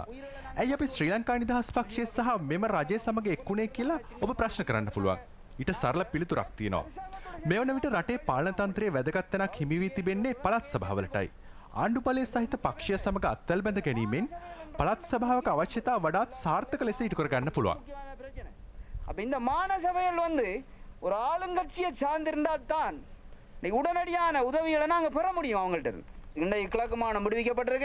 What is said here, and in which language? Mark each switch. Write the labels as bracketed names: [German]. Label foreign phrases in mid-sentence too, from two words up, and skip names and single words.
[Sinhala] ඇයි අපි ශ්‍රී ලංකා නිදහස් පක්ෂය සහ මෙම රජය සමග එක්ුණේ කියලා ඔබ ප්‍රශ්න කරන්න පුළුවන්. ඊට සරල පිළිතුරක් තියෙනවා. මේ වන විට රටේ පාලන තන්ත්‍රයේ වැදගත් තැනක් හිමි වී තිබෙන්නේ පළාත් සභාවලටයි. ආණ්ඩු බලය සහිත පක්ෂය සමග අත්වැල් බැඳ ගැනීමෙන් පළාත් සභාවක අවශ්‍යතාව වඩාත් සාර්ථක ලෙස ඉටු කර ගන්න පුළුවන්. [Tamil] அப்போ இந்த மாநில சபைகள் வந்து ஒரு ஆளுங்கட்சியை சார்ந்திருந்தால் தான் உடனடியான உதவிகளை நாங்கள் பெற முடியும் அவங்கள்ட்ட. இன்றைக்கு கிழக்கு மாநிலம் விடுவிக்கப்பட்டிருக்கு.